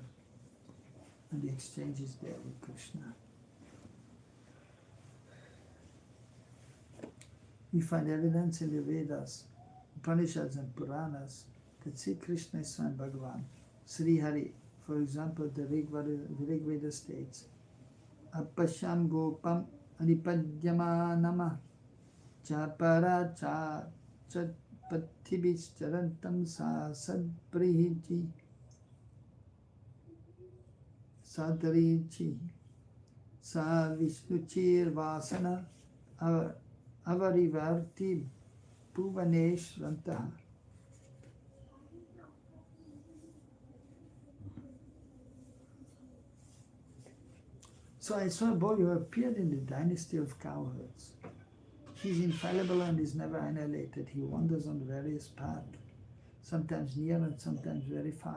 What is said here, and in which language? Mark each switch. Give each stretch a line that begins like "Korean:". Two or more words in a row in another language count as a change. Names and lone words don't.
English: And the exchange is there with Krishna. We find evidence in the Vedas, Upanishads and Puranas that Sri Krishna is Swam Bhagavan. Sri Hari, for example, the Rig Veda states,
Sanskrit: अपशम् गोपम् अनिपद्यमानम चपर च चत्पतिबिस् चरन्तम् स सद्प्रिहिजि सदरिचि स विष्णुचिर् वसान अवरिवर्ति भुवनेश् रन्तह.
English: So I saw a boy who appeared in the dynasty of cowherds. He's infallible and is never annihilated. He wanders on various paths, sometimes near and sometimes very far.